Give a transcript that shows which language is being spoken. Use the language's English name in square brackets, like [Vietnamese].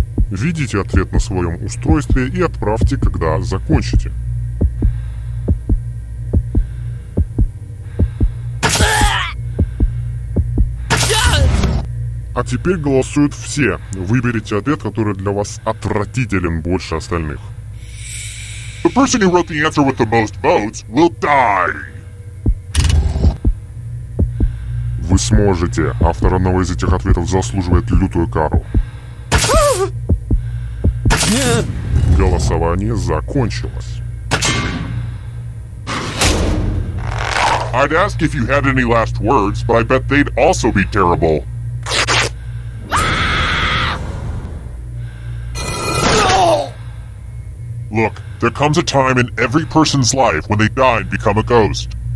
[Russian] Введите ответ на своем устройстве и отправьте, когда закончите. А теперь голосуют все. Выберите ответ, который для вас отвратителен больше остальных. [English] The person who wrote the answer with the most votes will die. [Russian] Вы сможете. Автор одного из этих ответов заслуживает лютую кару. Нет. Голосование закончилось. [English] I'd ask if you had any last words, but I bet they'd also be terrible. Look, there comes a time in every person's life when they die and become a ghost.